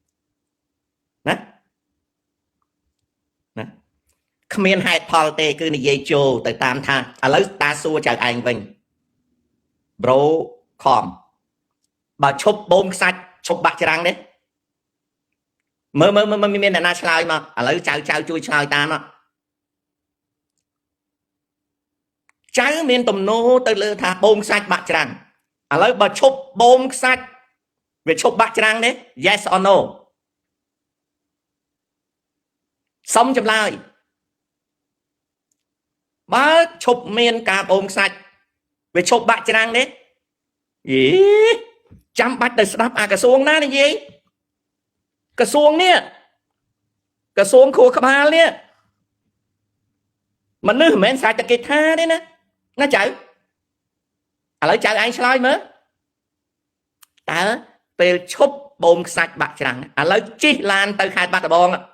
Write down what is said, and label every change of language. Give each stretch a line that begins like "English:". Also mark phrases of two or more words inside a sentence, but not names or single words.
Khmer: គ្មានហេតុផលទេគឺនិយាយចូលទៅតាមថាឥឡូវតាសួរចៅឯងវិញប្រូខំបើឈប់បូមខ្សាច់ឈប់បាក់ច្រាំងទេមើលមានអ្នកណាឆ្លើយមកឥឡូវចៅជួយឆ្លើយតាមមក ចៅមានទំនោរទៅលើថាបូមខ្សាច់បាក់ច្រាំងឥឡូវបើឈប់បូមខ្សាច់វាឈប់បាក់ច្រាំងទេ
English: yes or no
Khmer: សុំចម្លើយ បើឈប់មានការបូមខ្សាច់វាឈប់បាក់ច្រាំងទេយីចាំបាច់ទៅស្ដាប់អាក្រសួងណានិយាយក្រសួងនេះក្រសួងខួរក្បាលនេះមនុស្សមិនមែនស្រេចតែគេថាទេណាចៅឥឡូវចៅឯងឆ្លើយមើលតើពេលឈប់បូមខ្សាច់បាក់ច្រាំងឥឡូវជិះឡានទៅខេត្តបាត់ដំបង